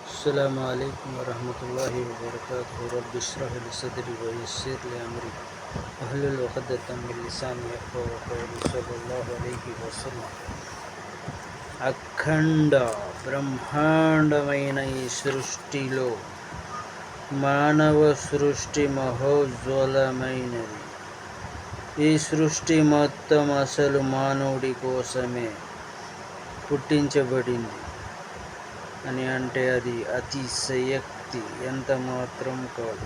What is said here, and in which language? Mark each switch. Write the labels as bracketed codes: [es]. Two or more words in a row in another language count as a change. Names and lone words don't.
[ar] السلام عليكم ورحمة الله وبركاته. رب اشرح لي صدري ويسر لي أمري واحلل عقدة من لساني يفقهوا قولي. صلى الله عليه وسلم. [te] అఖండ బ్రహ్మాండమైన ఈ సృష్టిలో మానవ సృష్టి మహోజ్వలమైనది. ఈ సృష్టి మొత్తం అసలు మానవుడి కోసమే పుట్టించబడింది అని అంటే అది అతిశయోక్తి ఎంత మాత్రం కాదు.